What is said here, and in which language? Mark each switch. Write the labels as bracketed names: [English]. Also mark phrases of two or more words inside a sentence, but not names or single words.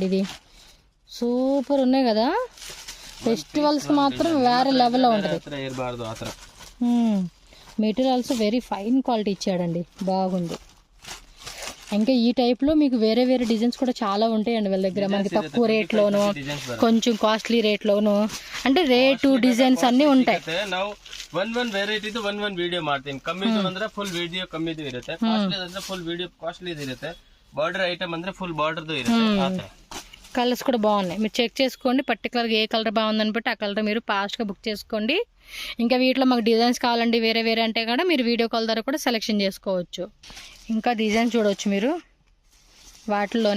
[Telugu] ఇది సూపర్ ఉన్నాయి కదా. ఫెస్టివల్స్ మాత్రం వేరే లెవెల్లో ఉంటుంది. [English] materials very fine quality [Telugu] ఇచ్చాడండి. బాగుంది. ఇంకా ఈ టైప్లో మీకు వేరే వేరే డిజైన్స్ కూడా చాలా ఉంటాయండి వీళ్ళ దగ్గర. మనకి తక్కువ రేట్లోను కొంచెం [English] costly ratelonu [Telugu] అంటే ರೇಟು డిజైన్స్ అన్నీ ఉంటాయి. [Kannada] ನಾವು ಒಂದ್ ವೆರೈಟಿದು ಒಂದ್ ವಿಡಿಯೋ ಮಾಡ್ತೀನಿ. ಕಮ್ಮಿದು ಅಂದ್ರೆ [English] full video [Kannada] ಕಮ್ಮಿದು ಇರುತ್ತೆ. ಕಾಸ್ಟ್ಲಿ ಅಂದ್ರೆ [English] full video [Kannada] ಕಾಸ್ಟ್ಲಿದು ಇರುತ್ತೆ. [English] border item [Kannada] ಅಂದ್ರೆ [English] full bordertho [Kannada] ఇರುತ್ತೆ. [Telugu] కలర్స్ కూడా బాగున్నాయి. మీరు చెక్ చేసుకోండి పర్టికులర్గా ఏ కలర్ బాగుందని బట్టి ఆ కలర్ మీరు ఫాస్ట్గా బుక్ చేసుకోండి. ఇంకా వీటిలో మాకు డిజైన్స్ కావాలండి వేరే వేరే అంటే కూడా మీరు [English] video call [Telugu] ద్వారా కూడా సెలెక్షన్ చేసుకోవచ్చు. ఇంకా డిజైన్ చూడవచ్చు మీరు వాటిల్లోనే.